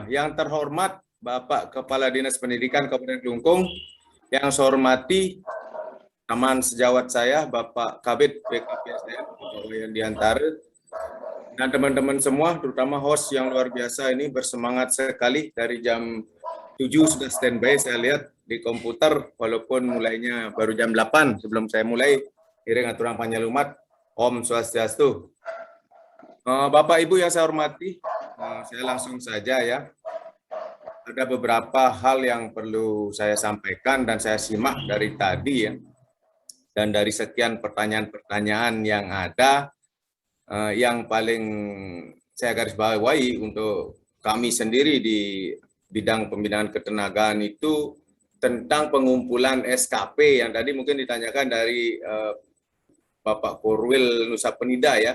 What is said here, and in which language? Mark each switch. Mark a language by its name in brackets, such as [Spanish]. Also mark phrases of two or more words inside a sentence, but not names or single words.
[Indonesian] Yang terhormat Bapak Kepala Dinas Pendidikan Kabupaten Kelungkung, yang saya hormati teman sejawat saya, Bapak Kabid BKPSDM, Bapak Wayan Diantara, dan teman-teman semua, terutama host yang luar biasa ini bersemangat sekali dari jam 7 sudah standby, saya lihat di komputer, walaupun mulainya baru jam 8 sebelum saya mulai, [Balinese] iring aturan panjalumat, Om Swastiastu. [Indonesian] Bapak Ibu yang saya hormati, saya langsung saja ya. Ada beberapa hal yang perlu saya sampaikan dan saya simak dari tadi ya. Dan dari sekian pertanyaan-pertanyaan yang ada, yang paling saya garis bawahi untuk kami sendiri di bidang pembinaan ketenagaan itu tentang pengumpulan SKP yang tadi mungkin ditanyakan dari Bapak Korwil Nusa Penida ya.